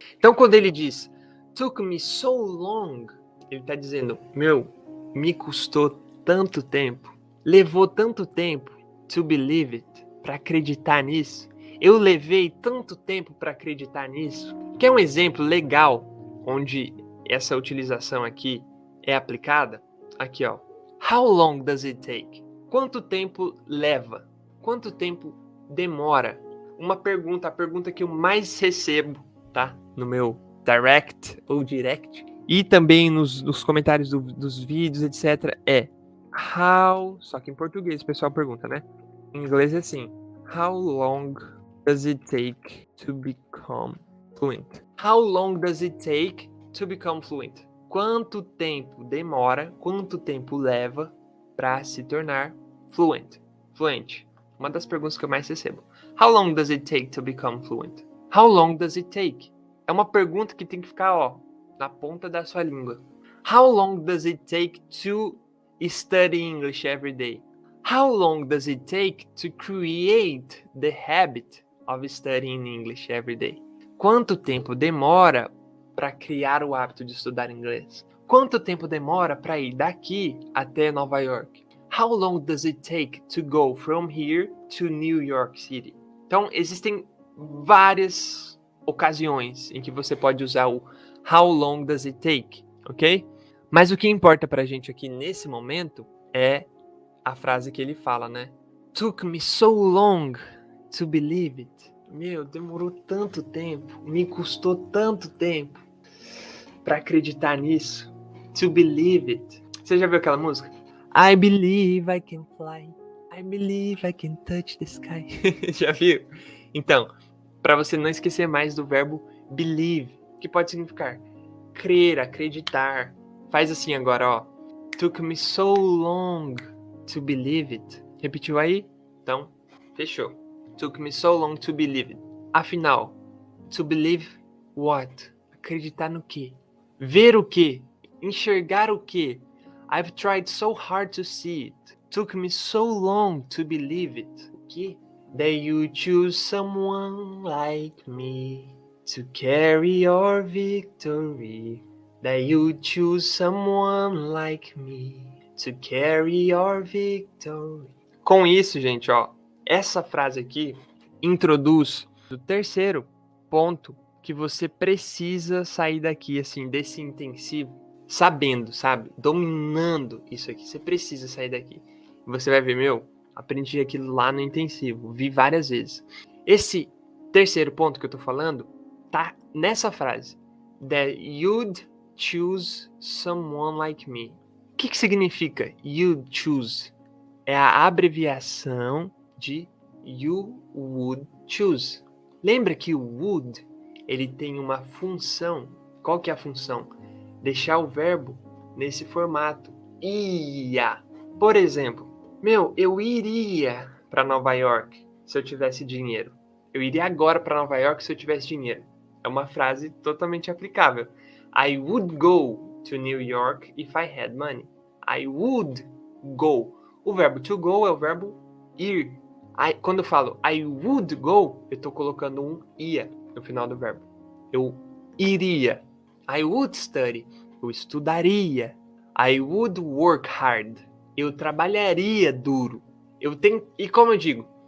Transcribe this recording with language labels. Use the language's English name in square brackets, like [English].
[Portuguese] Então, quando ele diz, [English] took me so long, [Portuguese] ele está dizendo, me custou tanto tempo, levou tanto tempo [English] to believe it, [Portuguese] para acreditar nisso. Eu levei tanto tempo para acreditar nisso. Quer um exemplo legal onde essa utilização aqui é aplicada? Aqui, [English] How long does it take? [Portuguese] Quanto tempo leva? Quanto tempo demora? Uma pergunta, a pergunta que eu mais recebo, tá? No meu direct ou direct. E também nos comentários dos vídeos, etc. É how... Só que em português o pessoal pergunta, né? Em inglês é assim. [English] How long does it take to become fluent? How long does it take to become fluent? [Portuguese] Quanto tempo demora, quanto tempo leva para se tornar fluente? Uma das perguntas que eu mais recebo. [English] How long does it take to become fluent? How long does it take? [Portuguese] É uma pergunta que tem que ficar, na ponta da sua língua. [English] How long does it take to study English every day? How long does it take to create the habit of studying English every day? [Portuguese] Quanto tempo demora para criar o hábito de estudar inglês? Quanto tempo demora para ir daqui até Nova York? [English] How long does it take to go from here to New York City? [Portuguese] Então, existem várias ocasiões em que você pode usar o [English] how long does it take, [Portuguese] ok? Mas o que importa pra gente aqui nesse momento é a frase que ele fala, né? [English] Took me so long to believe it. [Portuguese] Demorou tanto tempo, me custou tanto tempo pra acreditar nisso. [English] To believe it. [Portuguese] Você já viu aquela música? [English] I believe I can fly. I believe I can touch the sky. [Portuguese] Já viu? Então, para você não esquecer mais do verbo believe, que pode significar crer, acreditar. Faz assim agora, [English] Took me so long to believe it. [Portuguese] Repetiu aí? Então, fechou. [English] Took me so long to believe it. [Portuguese] Afinal, [English] to believe what? [Portuguese] Acreditar no quê? Ver o quê? Enxergar o quê? [English] I've tried so hard to see it. Took me so long to believe it. [Portuguese] O quê? [English] That you choose someone like me to carry your victory. That you choose someone like me to carry your victory. [Portuguese] Com isso, gente, essa frase aqui introduz o terceiro ponto que você precisa sair daqui, assim, desse intensivo, sabendo, sabe? Dominando isso aqui. Você precisa sair daqui. Você vai ver, aprendi aquilo lá no intensivo, vi várias vezes. Esse terceiro ponto que eu tô falando tá nessa frase. [English] That you'd choose someone like me. [Portuguese] O que significa [English] you'd choose? [Portuguese] É a abreviação de [English] you would choose. [Portuguese] Lembra que o would, ele tem uma função. Qual que é a função? Deixar o verbo nesse formato. Ia. Por exemplo, eu iria para Nova York se eu tivesse dinheiro. Eu iria agora para Nova York se eu tivesse dinheiro. É uma frase totalmente aplicável. [English] I would go to New York if I had money. I would go. [Portuguese] O verbo to go é o verbo ir. Quando eu falo [English] I would go, [Portuguese] eu estou colocando um ia no final do verbo. Eu iria. [English] I would study. [Portuguese] Eu estudaria. [English] I would work hard. [Portuguese] Eu trabalharia duro. E como eu digo?